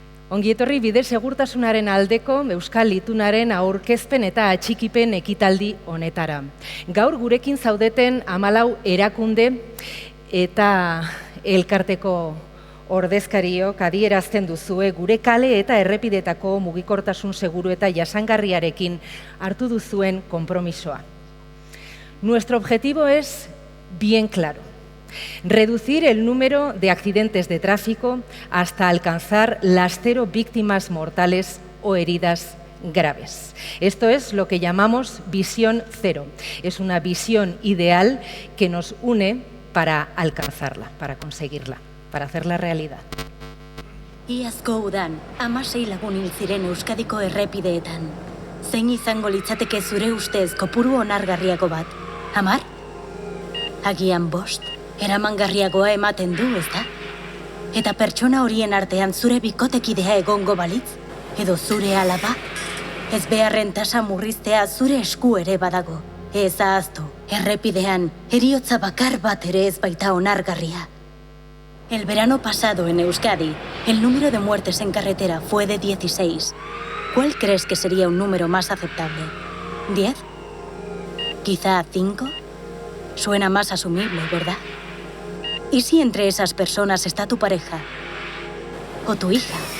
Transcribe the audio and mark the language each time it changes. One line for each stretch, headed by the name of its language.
Basque: Ongi etorri bide segurtasunaren aldeko Euskal Itunaren aurkezpen eta atxikipen ekitaldi honetara. Gaur gurekin zaudeten 14 erakunde eta elkarteko ordezkariok adierazten duzue gure kale eta errepidetako mugikortasun seguru eta jasangarriarekin hartu duzuen konpromisoa.
Spanish: Nuestro objetivo es bien claro. Reducir el número de accidentes de tráfico hasta alcanzar las 0 víctimas mortales o heridas graves. Esto es lo que llamamos visión cero. Es una visión ideal que nos une para alcanzarla, para conseguirla, para hacerla realidad.
Basque: Iazko udan, 16 lagun hil ziren Euskadiko errepideetan. Zein izango litzateke zure ustez kopuru onargarriago bat? 10? Agian 5? Eramangarriagoa ematen du, ezta? Eta pertsona horien artean zure bikotekidea egongo balitz? Edo zure alaba? Ez beharren tasa murriztea zure esku ere badago. Ez ahaztu, errepidean, heriotza bakar bat ere ez baita onargarria.
Spanish: El verano pasado en Euskadi, el número de muertes en carretera fue de 16. ¿Cuál crees que sería un número más aceptable? ¿10? ¿Quizá 5? Suena más asumible, ¿verdad? ¿Y si entre esas personas está tu pareja? ¿O tu hija?